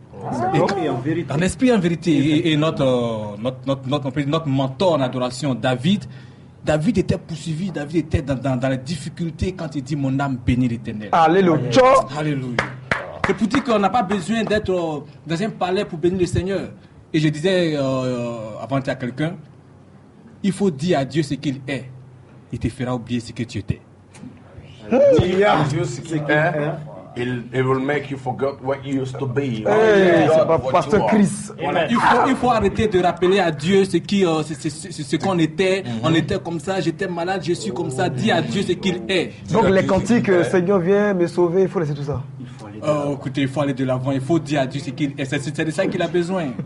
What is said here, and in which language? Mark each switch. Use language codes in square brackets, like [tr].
[fr] En esprit et en vérité. Et notre mentor en adoration, David était poursuivi, David était dans les difficultés quand il dit mon âme bénit l'Éternel. Alléluia. Alléluia. C'est pour dire qu'on n'a pas besoin d'être dans un palais pour bénir le Seigneur. Et je disais avant à quelqu'un, il faut dire à Dieu ce qu'il est. Il te fera oublier ce que tu étais. Dire à Dieu ce qu'il est. [en] it will make you forget what you used to be. [fr] Hey, c'est pas Pasteur Chris. Voilà, il faut arrêter de rappeler à Dieu ce qu'on était. On était comme ça, j'étais malade, je suis comme ça. Dis à Dieu ce qu'il est. Donc les cantiques, Seigneur viens me sauver, il faut laisser tout ça. Écoutez, il faut aller de l'avant, il faut dire à Dieu ce qu'il est. C'est de ça qu'il a besoin.